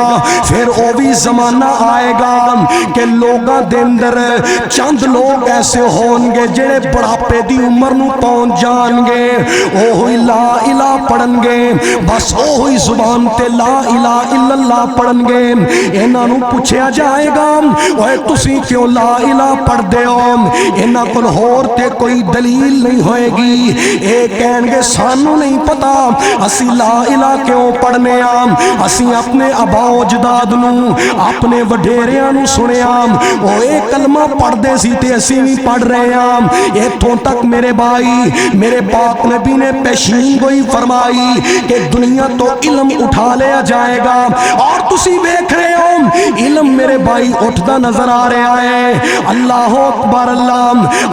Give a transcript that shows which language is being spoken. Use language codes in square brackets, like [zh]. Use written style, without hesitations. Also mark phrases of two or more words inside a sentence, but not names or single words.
[pa] پھر او بھی زمانہ آئے گا کہ لوگاں دے اندر چند لوگ ایسے ہون گے جڑے بڑھاپے دی عمر نو پہنچ جان گے، او ہوئی [ar] لا الہ [pa] پڑھن گے، بس او ہوئی زبان تے [ar] لا الہ الا اللہ [pa] پڑھن گے۔ انہاں نو پوچھیا جائے گا اوے تسی کیوں [ar] لا الہ [pa] پڑھ دے ہو؟ انہاں کول ہور تے کوئی دلیل نہیں ہوئے گی۔ اے کہن گے سانو نہیں پتا اسی [ar] لا الہ [pa] کیوں پڑھنے آم، اسی اپنے آبا و اجداد نو اپنے وڈیریاں نو سنیا او اے کلمہ پڑھ دے سی تے اسی بھی پڑھ رہے ہاں۔ ایتھوں تک میرے بھائی میرے پاک نبی نے پیشین گوئی فرمائی کہ دنیا تو علم اٹھا لیا جائے گا، اور تسی دیکھ رہے ہو علم میرے بھائی اٹھتا نظر آ رہا ہے۔ [ar] اللہ اکبر اللہ۔